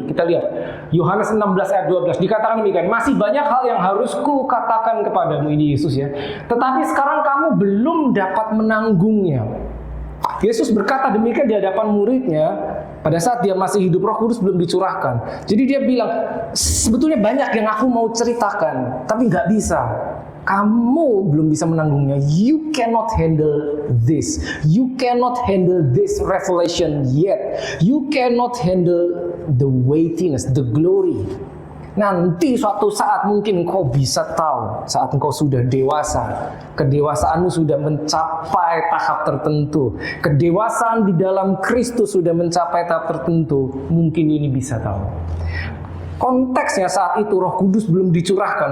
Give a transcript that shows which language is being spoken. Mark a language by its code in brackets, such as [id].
[id] Kita lihat Yohanes 16 ayat 12, dikatakan demikian, masih banyak hal yang harus ku katakan kepadamu, ini Yesus ya, tetapi sekarang kamu belum dapat menanggungnya. Yesus berkata demikian di hadapan muridnya pada saat dia masih hidup, Roh Kudus belum dicurahkan. Jadi dia bilang, sebetulnya banyak yang aku mau ceritakan, tapi nggak bisa. Kamu belum bisa menanggungnya. [en] You cannot handle this. You cannot handle this revelation yet. You cannot handle the weightiness, the glory. [id] Nanti suatu saat mungkin engkau bisa tahu saat engkau sudah dewasa. Kedewasaanmu sudah mencapai tahap tertentu. Kedewasaan di dalam Kristus sudah mencapai tahap tertentu. Mungkin ini bisa tahu. Konteksnya saat itu Roh Kudus belum dicurahkan.